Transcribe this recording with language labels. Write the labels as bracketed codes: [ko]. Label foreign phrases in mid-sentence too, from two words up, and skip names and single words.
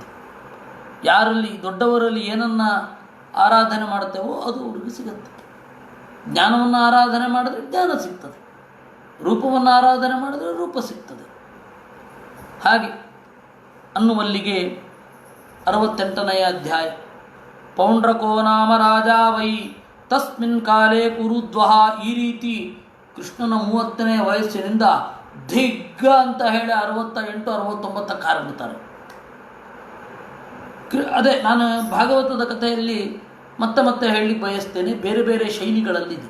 [kn] ಯಾರಲ್ಲಿ ದೊಡ್ಡವರಲ್ಲಿ ಏನನ್ನು ಆರಾಧನೆ ಮಾಡ್ತೇವೋ ಅದು ಹುಡುಗಿ ಸಿಗುತ್ತೆ. ಜ್ಞಾನವನ್ನು ಆರಾಧನೆ ಮಾಡಿದ್ರೆ ಜ್ಞಾನ ಸಿಗ್ತದೆ, ರೂಪವನ್ನು ಆರಾಧನೆ ಮಾಡಿದ್ರೆ ರೂಪ ಸಿಗ್ತದೆ. ಹಾಗೆ ಅನ್ನುವಲ್ಲಿಗೆ 68ನೇ ಅಧ್ಯಾಯ. [sa] ಪೌಂಡ್ರಕೋ ನಾಮ ರಾಜ ವೈ ತಸ್ಮಿನ್ ಕಾಲೇ ಕುರುದ್ವಹ. [kn] ಈ ರೀತಿ ಕೃಷ್ಣನ 30ನೇ ವಯಸ್ಸಿನಿಂದ ದಿಗ್ಗ ಅಂತ ಹೇಳಿ 68, 69 ಕಾರಿಬಿಡ್ತಾರೆ. ಅದೇ ನಾನು ಭಾಗವತದ ಕಥೆಯಲ್ಲಿ ಮತ್ತೆ ಮತ್ತೆ ಹೇಳಲಿಕ್ಕೆ ಬಯಸ್ತೇನೆ, ಬೇರೆ ಬೇರೆ ಶೈಲಿಗಳಲ್ಲಿದೆ.